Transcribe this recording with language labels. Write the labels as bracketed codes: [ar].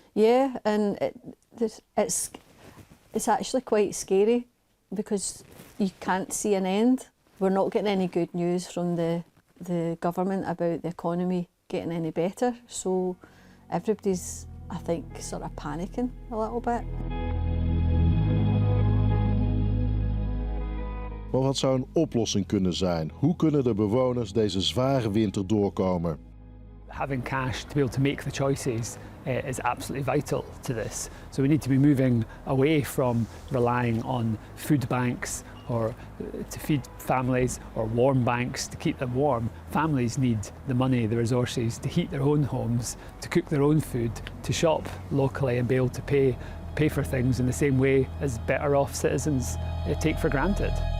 [en] Yeah, and it's actually quite scary because you can't see an end. We're not getting any good news from the government about the economy getting any better, so everybody's, I think, sort of panicking a little bit. [nl] Maar wat zou een oplossing kunnen zijn? Hoe kunnen de bewoners deze zware winter doorkomen? [en] Having cash to be able to make the choices is absolutely vital to this. So we need to be moving away from relying on food banks or to feed families, or warm banks to keep them warm. Families need the money, the resources to heat their own homes, to cook their own food, to shop locally and be able to pay for things in the same way as better off citizens take for granted.